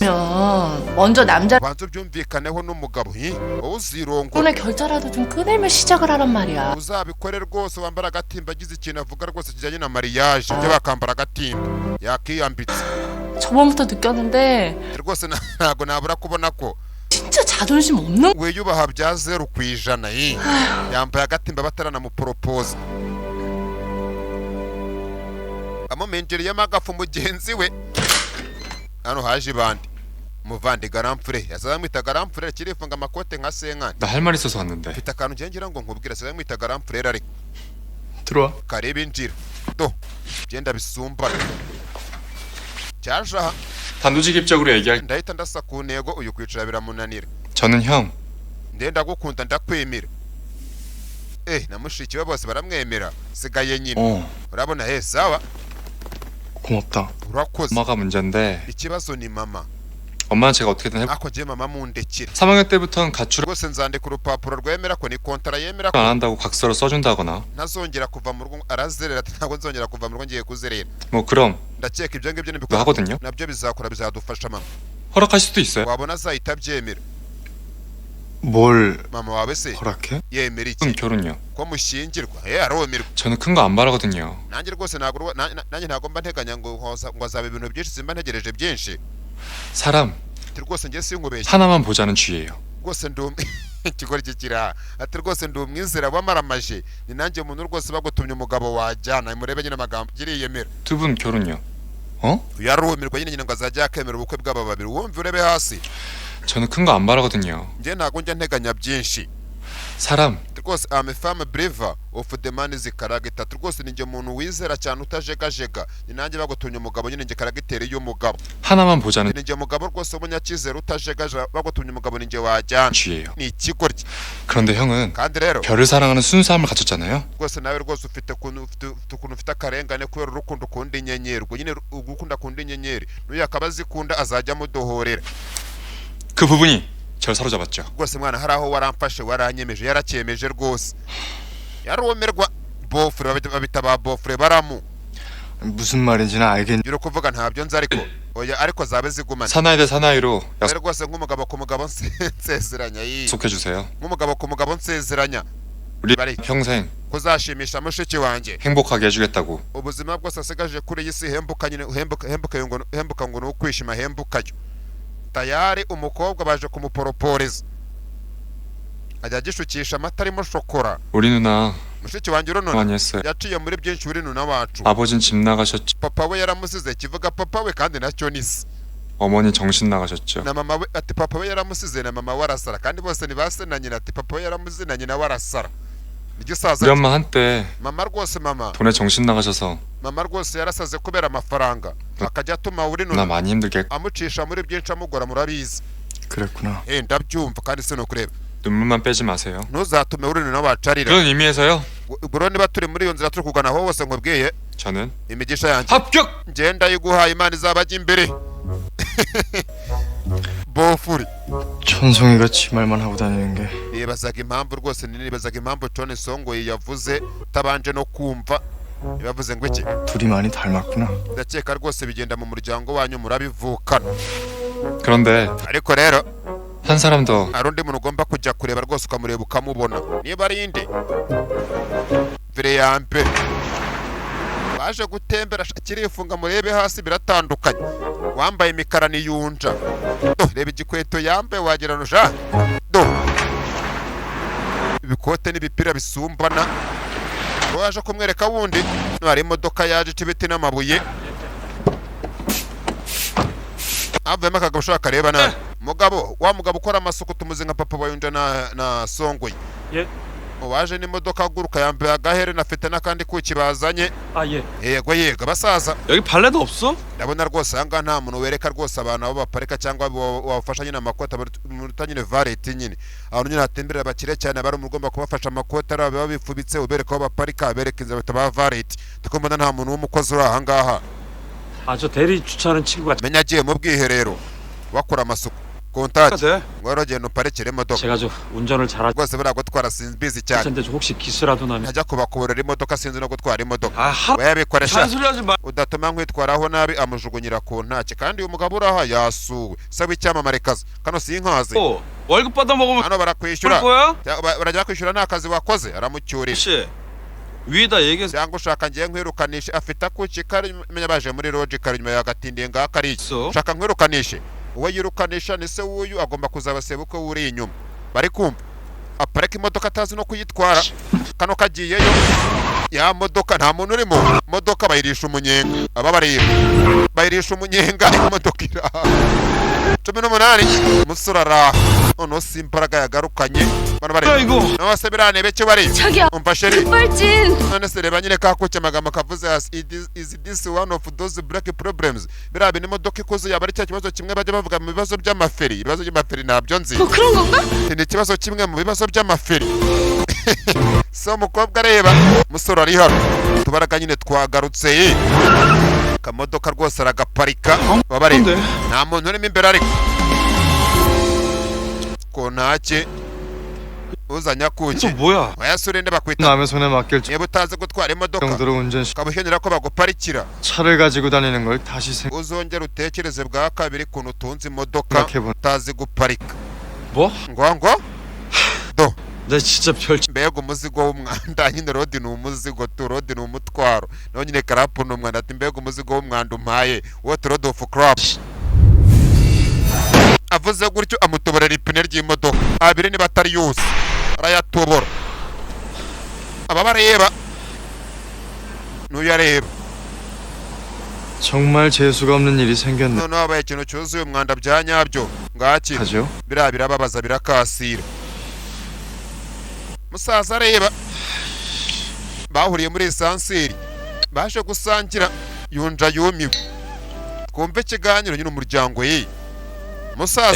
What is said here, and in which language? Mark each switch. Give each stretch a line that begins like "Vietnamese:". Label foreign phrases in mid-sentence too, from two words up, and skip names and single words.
Korean: 먼저 남자
Kinyarwanda: banza ubyumvikaneho n'umugabo wowe uzirongo
Korean: 손에 결자라도 좀 꺼내면 시작을 하란 말이야.
Kinyarwanda: uzabikore rwose wambara agatimba agize ikintu avuga rwose kijyanye na mariage ibyo bakambara agatimba yakiyambitse
Korean: 저번부터 느꼈는데
Kinyarwanda: rwose ntabwo nabura kubona ko
Korean: 진짜 자존심 없는
Kinyarwanda: wiyubaha bya 0%. yambaye agatimba bataranamupropoza amumenjereyemo agafu mugenzi we hano haje bandi muvandi garamfure yazamwita garamfure kirifunga amakote nka senkani
Korean: 나 할 말 있어서 왔는데.
Kinyarwanda: mfite akantu ngira ngo nkubwira yazamwita garamfure ariko
Korean: 들어와.
Kinyarwanda: kareba injira do genda bisumbana cyasha
Korean: 단도직입적으로 얘기할.
Kinyarwanda: ndahita ndasa ku ntego uyu kwicara biramunanira
Korean: 저는 형.
Kinyarwanda: ndenda gukunda ndakwemera na mushiki we bose baramwemera sigaye nyine urabona sawa
Korean: 고맙다.
Kinyarwanda: urakoze
Korean: 엄마가 문제인데
Kinyarwanda: ikibazo ni mama
Korean: 엄마는 제가 어떻게든 해볼.
Kinyarwanda: ako je mama mundekire
Korean: 3학년 때부터는 가출을
Kinyarwanda: rwose nzandika urupapuro rwemera ko ni kontara yemera ko
Korean: 안 한다고 각서를 써준다거나.
Kinyarwanda: ntazongera kuva mu rugo arazerera ati ntabwo nzongera kuva mu rugo ngiye kuzerera
Korean: 뭐 그럼
Kinyarwanda: ndakeka ibyo ngibyo
Korean: 그거 하거든요.
Kinyarwanda: nabyo bizakora bizadufasha mama
Korean: 허락할 수도 있어요.
Kinyarwanda: wabona azahita abyemera
Korean: 뭘
Kinyarwanda: mama wawe se
Korean: 허락해?
Kinyarwanda: yemera
Korean: 그럼
Kinyarwanda: iki
Korean: 결혼요.
Kinyarwanda: ko mushyingirwa aromerwa
Korean: 저는 큰 거 안 바라거든요.
Kinyarwanda: nanjye rwose ntabwo nanjye ntabwo mba nteganya ngo azaba ibintu byinshi simba ntegereje byinshi
Korean: 사람
Kinyarwanda: ati rwose njye sinkubeshye
Korean: 하나만 보자는 주의예요.
Kinyarwanda: rwose ikigori kikira ati rwose ndi umwizera w'amaramaje ni nanjye umuntu rwose bagutumye umugabo wajyana murebe nyine amagambo giriyemera
Korean: 두 분 결혼요.
Kinyarwanda: yarumirwa nyine ngo azajya yakemera ubukwe bw'aba babiri wumva urebe hasi
Korean: 저는 큰 거 안 바라거든요.
Kinyarwanda: njye ntabwo njya nteganya byinshi
Korean: 사람
Kinyarwanda: rwose
English: I'm a femme believer of the man's character
Kinyarwanda: rwose ni njye umuntu wizera cyane utajegajega ni nanjye bagutumye umugabo nyine njye karagiteri y'umugabo
Korean: 하나만 보자는
Kinyarwanda: ni njye umugabo rwose w'umunyacyizere utajegaje bagutumye umugabo ni njye wajyana
Korean: 주의예요.
Kinyarwanda: ni ikigoryi
Korean: 그런데 형은
Kinyarwanda: kandi rero
Korean: 별을 사랑하는 순수함을 갖췄잖아요.
Kinyarwanda: rwose nawe rwose ufite ukuntu ufite akarengane kubera urukundo ukunda inyenyeri ubwo nyine ugukunda akunda inyenyeri n'uyu akaba azikunda azajya amudohorera
Korean: 그 부분이 절 사로잡았죠.
Kinyarwanda: rwose mwana hari aho waramfashe waranyemeje yaracyemeje rwose yarumirwa bofure babita ba bofure baramu
Korean: 무슨 말인지는 알겠.
Kinyarwanda: uri kuvuga ntabyo nzi ariko oya ariko zabe zigumana
Korean: 사나이 대 사나이로
Kinyarwanda: rwose nk'umugabo ku mugabo nsezeranya
Korean: 약속해 주세요.
Kinyarwanda: nk'umugabo ku mugabo nsezeranya
Korean: 우리 평생
Kinyarwanda: kuzashimisha mushiki wanjye
Korean: 행복하게 해주겠다고.
Kinyarwanda: ubuzima bwose asigaje kuri iyi si hembuka nyine hembuka ngo ni ukwishima hembukayo tayari umukobwa baje kumuporoporeza ajya agishukisha amata arimo shokora
Korean: 우리 누나
Kinyarwanda: mushiki wanjye
Korean: 많이
Kinyarwanda: urunona
Korean: 했어요.
Kinyarwanda: yaciye muri byinshi uri nuna wacu
Korean: 아버진 집 나가셨죠.
Kinyarwanda: papa we yaramusize kivuga papa we kandi nacyo ni se
Korean: 어머니 정신 나가셨죠.
Kinyarwanda: na mama we ati papa we yaramusize na mama we arasara kandi bose ni base na nyina ati papa we yaramusize na nyina we arasara igisaza
Korean: 우리 엄마 한때
Kinyarwanda: mama rwose mama
Korean: 돈에 정신 나가셔서
Kinyarwanda: mama rwose yarasaze kubera amafaranga akajya atuma uri
Korean: 누나
Kinyarwanda: nuna
Korean: 많이 힘들게.
Kinyarwanda: amucisha muri byinshi amugora murabizi
Korean: 그랬구나.
Kinyarwanda: ndabyumva kandi se nukureba
Korean: 눈물만 빼지 마세요.
Kinyarwanda: ntuzatume uri nuna wacarira
Korean: 그런 의미에서요.
Kinyarwanda: ubwo niba turi muri iyo nzira turi kugana aho hose nkubwiye
Korean: 저는
Kinyarwanda: imigisha yanjye
Korean: 합격.
Kinyarwanda: ngenda yiguhaye imana izabajya imbere bofuri
Korean: 천송이같이 말만 하고 다니는 게.
Kinyarwanda: nibazaga impamvu rwose nibazaga impamvu Tony Songoyi yavuze utabanje no kumva yavuze ngo iki
Korean: 둘이 많이 닮았구나.
Kinyarwanda: ndakeka rwose bigenda mu muryango wanyu murabivukana
Korean: 그런데
Kinyarwanda: ariko rero
Korean: 한 사람 더
Kinyarwanda: hari undi muntu ugomba kujya kureba rwose ukamureba ukamubona niba ari inde vire ya mbere baje gutembera kirifunga murebe hasi biratandukanye wambaye imikara niyunja reba igikweto yambaye wagira nusha ibikote n'ibipira bisumbana waje kumwereka wundi hari imodoka yaje ibiti n'amabuye avuyemo akagabo ushaka kareba nabi mugabo wa mugabo ukora amasuku tumuze nka papa wayunja na Songoyi uwaje n'imodoka aguruka yambaye agaherena afite n'akandi kuki bazanye.
Korean: 예.
Kinyarwanda: yego basaza.
Korean: 여기 발레도 없어?
Kinyarwanda: ndabona rwose ahanga nta muntu wereka rwose abantu abo baparika cyangwa wafasha nyine amakota muruta nyine vareti nyine abantu nyine hatemberera bakire cyane bari mugomba kubafasha amakota ari baba bifubitse ubereka aho baparika bereka inzira bataba vareti tukombona nta muntu w'umukozi uri aha ngaha.
Korean: 저 대리 주차하는 친구가
Kinyarwanda: menya agiye mu bwiherero bakora amasuku kontaje ngoro genda uparekere imodoka.
Korean: 제가 저 운전을 잘하지
Kinyarwanda: rwose buriya gutwara sinzi cyane.
Korean: 근데 혹시 기스라도 나면
Kinyarwanda: najya kubakuburira imodoka sinzi no gutwara imodoka.
Korean: 아,
Kinyarwanda: wayabikoresha
Korean: 소리 하지 마.
Kinyarwanda: udatuma nkwitwaraho nabi amujugunyira ku ntake kandi uyu mugabo uraha yasuwe sabe icyamamare kazi kano sinkazi.
Korean: 월급 받아 먹으면
Kinyarwanda: hano barakwishyura
Korean: 거야?
Kinyarwanda: barajya kwishyura nta kazi wakoze aramucyurira.
Korean: 씨. 위에다 얘기해서
Kinyarwanda: cyangwa ushaka ngiye nkwirukanishe afite akuki karimenya baje muri logic nyuma yagatindiye ngaka ari ushaka nkwirukanishe uwo yirukanisha ni se wuyu agomba kuzabaseba uko wuri inyuma bari kumva apareka imodoka atazi no kuyitwara kano kagiyeyo ya modoka nta muntu urimo modoka bayirisha umunyenga aba bareba bayirisha umunyenga imodoka iraha 18 umusore araha noneho si imbaraga yagarukanye bano bareba nawe se biranebe cyo bari umva sheri none se reba nyine kakuke amagambo kavuze hasi
English: is this one of those black problems
Kinyarwanda: birabe n'imodoka ikoze yaba ari cya kibazo kimwe bajya bavuga mu bibazo by'amaferi ibibazo by'amaferi ntabyo nzi ni ikibazo kimwe mu bibazo by'amaferi. so umukobwa areba musore ari hano tubaraga nyine twagarutse kamodoka rwose aragaparika babareba nta muntu urimo imbere ariko ko ntake uzanya kuki wayasurinde bakwita
Korean: 남의 손에 맡길
Kinyarwanda: niba utazi gutwara imodoka
Korean: 정도로 운전시
Kinyarwanda: kabuhenera ko baguparikira
Korean: 차를 가지고 다니는 걸 다시
Kinyarwanda: uzongera utekereze bwa kabiri kuntu utunze imodoka utazi guparika.
Korean: 뭐?
Kinyarwanda: ngo do
Korean: 나 진짜 별
Kinyarwanda: mbega umuzigo w'umwanda nyine rodi ni umuzigo tu rodi ni umutwaro naho nyine karapu ni umwanda ati mbega umuzigo w'umwanda umpaye
English: what road of crap.
Kinyarwanda: avuze gutyo amutoborera ipine ry'imodoka abiri niba atari yose arayatobora aba bareba n'uyareba
Korean: 정말 재수가 없는 일이 생겼네.
Kinyarwanda: noneho habaye ikintu cyuzuye umwanda bya nyabyo ngaki
Korean: 하죠?
Kinyarwanda: biriya birababaza birakasira. musaza areba bahuriye muri esanseri baje gusangira yunja yumiwe twumve ikiganiro nyine umuryango musaza